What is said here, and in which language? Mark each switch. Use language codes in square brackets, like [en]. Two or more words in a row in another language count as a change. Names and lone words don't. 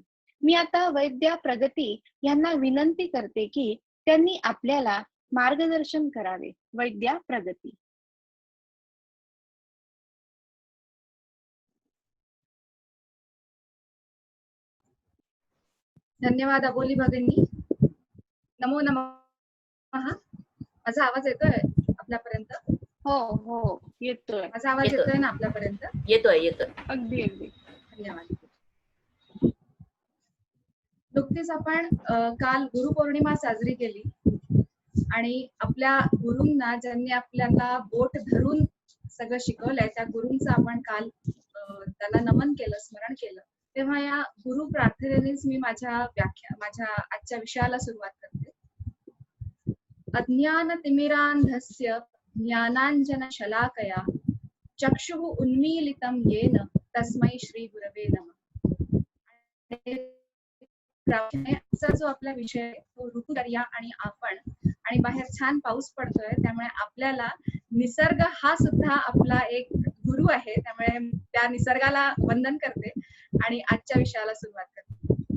[mr] मी आता वैद्या प्रगती यांना विनंती करते की त्यांनी आपल्याला मार्गदर्शन करावे. वैद्या प्रगती. धन्यवाद अबोली भगिनी. [sa] नमो नमः. [mr] माझा आवाज येतोय आपल्यापर्यंत? हो येतोय. माझा आवाज येतोय ना आपल्यापर्यंत? येतोय. अगदी धन्यवाद. नुकतीच आपण काल गुरुपौर्णिमा साजरी केली आणि आपल्या गुरूंना ज्यांनी आपल्याला बोट धरून सगळं शिकवलंय त्या गुरूंचं आपण काल त्यांना नमन केलं, स्मरण केलं. तेव्हा या गुरु प्रार्थनेनेच मी माझ्या आजच्या विषयाला सुरुवात करते. [sa] अज्ञान तिमिरांधस्य ज्ञानांजन शलाकया चक्षुः उन्मीलितं येन तस्मै श्री गुरवे नमः. [mr] आजचा जो आपला विषय आहे तो ऋतुचर्या आणि आपण. आणि बाहेर छान पाऊस पडतोय, त्यामुळे आपल्याला निसर्ग हा सुद्धा आपला एक गुरु आहे. त्यामुळे त्या निसर्गाला वंदन करते आणि आजच्या विषयाला सुरुवात करते.